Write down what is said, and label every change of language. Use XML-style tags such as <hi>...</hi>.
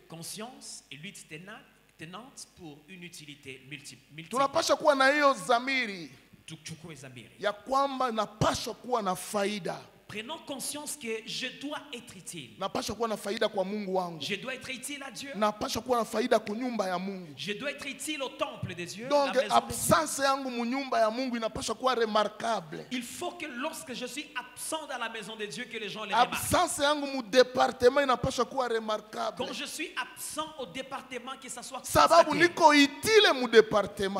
<fr>Conscience et lutte tenante pour une utilité multipliée.</fr> <sw>Tunapaswa kuwa na hiyo zamiri ya kwamba napaswa kuwa na faida.</sw> <fr>Prenons conscience que je dois être utile.</fr> <sw>Napaswa kuwa na faida kwa Mungu wangu.</sw> <fr>Je dois être utile à Dieu.</fr> <sw>Napaswa kuwa na faida kwa nyumba ya Mungu.</sw> <fr>Je dois être utile au temple de Dieu.</fr> <sw>Donc absence yangu mu nyumba ya Mungu inapaswa kuwa remarquable.</sw> <fr>Il faut que lorsque je suis absent dans la maison de Dieu, que les gens les remarquent.</fr> <sw>Absence yangu mu département inapaswa kuwa remarquable.</sw> <fr>Quand je suis absent au département, que ça soit</fr> <sw>sababu niko utile mu département.</sw>